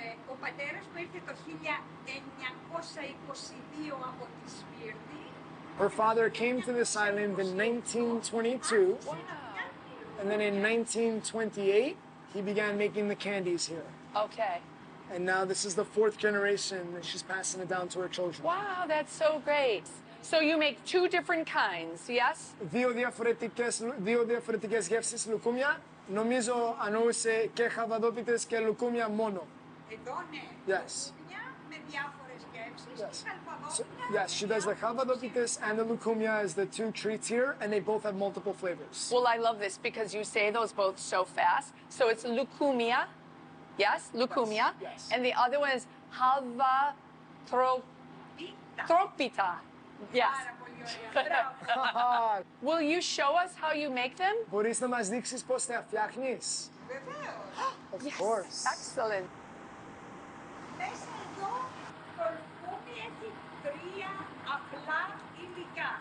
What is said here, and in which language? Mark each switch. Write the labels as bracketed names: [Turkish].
[Greek] Ο πατέρας μου ήρθε το 1922 από τη Σπύρτη. [English] Her father came to this island in 1922, and then in 1928, he began making the candies here. Okay. And now this is the 4th generation, and she's passing it down to her children. Wow, that's so great. So you make 2 different kinds, yes? [Greek] Δύο διαφορετικές γεύσεις λουκούμια. Νομίζω ανόησε και χαβαδόπιτες και λουκούμια μόνο. Εδώ ναι. [English] Yes. [Greek] Με διάφορες γεύσεις. [English] Yes. So, yes, she does the chavadopitis and the lucumia as the 2 treats here, and they both have multiple flavors. Well, I love this because you say those both so fast. So it's lucumia, yes, lucumia, Yes. and the other one is havatropita. Yes. [Greek] Πάρα πολύ ωραία. Μπράβο. [English] Will you show us how you make them? [Greek] Μπορείς να μας δείξεις πώς τα φτιάχνεις? Βεβαίως. [English] Of course. Excellent. [Greek] Μέσα εδώ το λουκούμι έχει 3 απλά υλικά.